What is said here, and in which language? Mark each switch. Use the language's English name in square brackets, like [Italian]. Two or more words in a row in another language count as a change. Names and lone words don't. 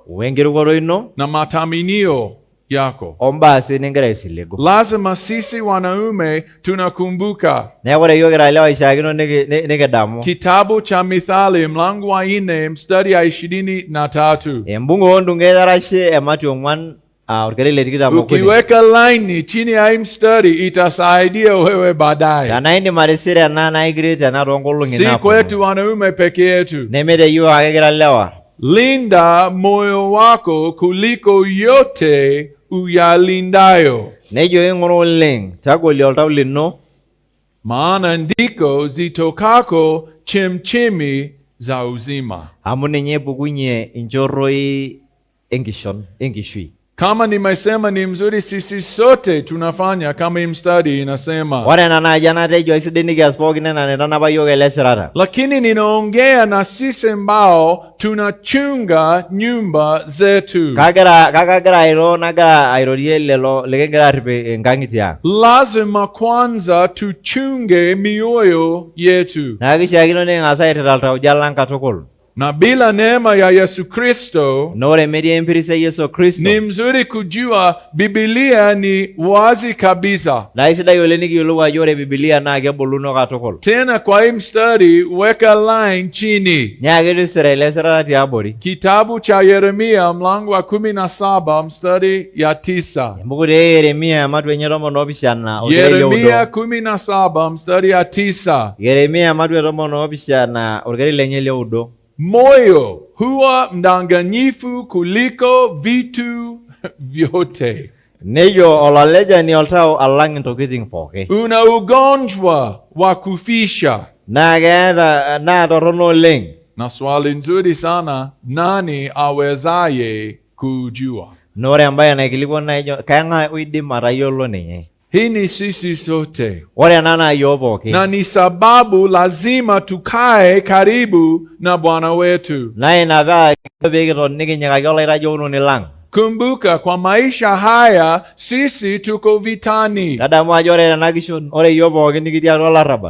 [Masai] wenkirukoto ino, [Swahili] na matamanio yako. [Masai] ombaa sii ningira aisiligu. [Swahili] Lazima sisi wanaume tunakumbuka [Masai] Neeku ore iyiok kira lewa ishiakino nikidamu [Swahili] kitabu cha Mithali mlango wa 4 mstari ya 23. [Masai] embung'o oondung'et arashe emati 4 orkeri le tikitam okuni. [Swahili] Ukiweka line chini ya hii mstari itasaidia wewe baadaye. [Masai] Tana indim atisira ena na igret ena toonkolong'i [Swahili] Si [Masai] naaponu. [Swahili] kwetu wanaume peke yetu. [Masai] Nemete yiok ake kira lewa. [Swahili] Linda moyo wako kuliko yote uyalindayo, [Masai] Nejo ing'ura oleng, tagolie oltau lino, [Swahili] maana ndiko zitokako chemchemi za uzima. [Masai] amu ninye epukunye inchorroi enkishui. [Swahili] Kama nimesema ni mzuri, sisi sote tunafanya kama hii mstari inasema. [Masai] Ore ena naaji enatejo aisidai nikias pookin enaa nitanapa yiok ele sirata. [Swahili] Lakini ninaongea na sisi ambao tunachunga nyumba zetu. [Masai] Kagira nagira airorie lelo likingira arrip enkang'itie ang'. [Swahili] Lazima kwanza tuchunge mioyo yetu. [Masai] Naa kishiakino niking'as airrita iltauja lang katukul. [Swahili] Na bila neema ya Yesu Kristo, [Masai] Na ore metii empiris e Yesu Kristo, [Swahili] ni mzuri kujua Biblia ni wazi kabisa. [Masai] naa aisidai oleng nikiyiolou ajo ore Biblia naa kebuluno katukul. [Swahili] Tena kwa hii mstari weka line chini. [Masai] Nyaaki tisira ele sirata tiabori. [Swahili] Kitabu cha Yeremia mlango wa 17 mstari ya 9. [Masai] Embuku te Yeremia ematua enye 17 orkeri Yeremia lioudo. [Swahili] 17 mstari ya 9. [Masai] Yeremia ematua 17 orkeri lenye lioudo. [Swahili] Moyo huwa mdanganyifu kuliko vitu vyote. [Masai] Nejo olalejani oltau alang' intokiting pooki. [Swahili] Una ugonjwa wa kufisha. [Masai] Naa torrono oleng. [Swahili] Na swali nzuri sana, nani awezaye kujua? [Masai] Na ore embaye naikilikuan naijo keng'ae oidim atayiolo ninye. [Swahili] Hii ni sisi sote. [Masai] Ore ena naa yiok pooki. [Swahili] Na ni sababu lazima tukae karibu na Bwana wetu. [Masai] Naa ina paa pekiton nikinyikaki olaitajiokunoni lang'. [Swahili] Kumbuka kwa maisha haya sisi tuko vitani. [Masai] Tadamu ajo ore tena kishon, ore yiok pooki nikitii atua olarrabal.